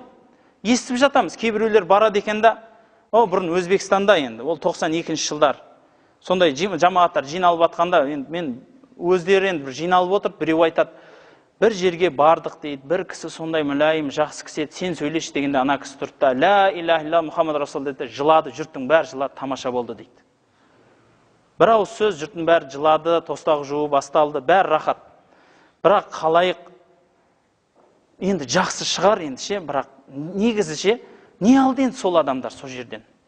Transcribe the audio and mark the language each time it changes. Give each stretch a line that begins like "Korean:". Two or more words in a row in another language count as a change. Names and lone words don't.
Kazakh: Естіп жатамыз, кейбіреулер барады екен да. Бұрын Өзбекстанда енді, ол 92-ші жылдар. Сондай жамағаттар жиналып жатқанда, мен өздері енді бір жиналып отырып, біреу айтады, бір жерге бардық дейді, бір кісі сондай мүлайым, жақсы кісі еді, сен сөйлеші дегенде ана кісі тұрды да,
Arabic: لا إله إلا محمد رسول
Kazakh: деді, жылады, жұрттың бәрі жылады, тамаша болды дейді. Бір ауыз сөз, жұрттың бәрі жылады, тостақ жуу басталды, бәрі рахат. Бірақ қалайық енді жақсы шығар енді ше, бірақ негізі ше, не алды енді сол адамдар сол жерден?